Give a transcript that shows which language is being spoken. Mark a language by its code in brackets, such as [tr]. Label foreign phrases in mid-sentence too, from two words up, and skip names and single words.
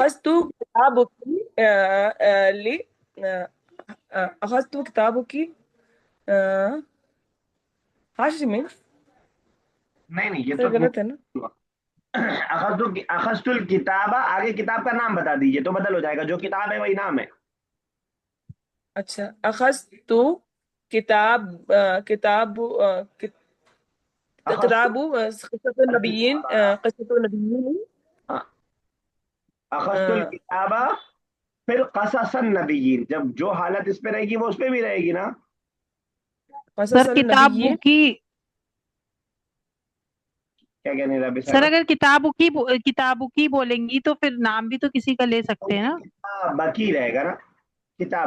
[ar] أخذتُ كتابكِ لي. أخذتُ كتابكِ هاشم. [hi] नहीं नहीं, ये सर, तो गलत है ना? [ar] أخذتُ الكتابَ, [hi] आगे किताब का नाम बता दीजिए तो बदल हो जाएगा, जो किताब है वही नाम है। अच्छा, [ar] أخذتُ كتاب كتاب अखज़तुल كتابُ قصةُ النبيين किताबा, قصةُ النبيين [hi] हाँ, [ar] أخذتُ الكتابَ [hi] फिर [ar] قصصَ النبيين, [hi] जब जो हालत इस पे रहेगी वो उस पे भी रहेगी ना। सर [ar] क़ससन किताब नबिय्यीन। बुकी। [hi] क्या कहने रबी सर साहब? अगर किताब की बोलेंगी तो फिर नाम भी तो किसी का ले सकते हैं ना। किताब बकी रहेगा ना, किताब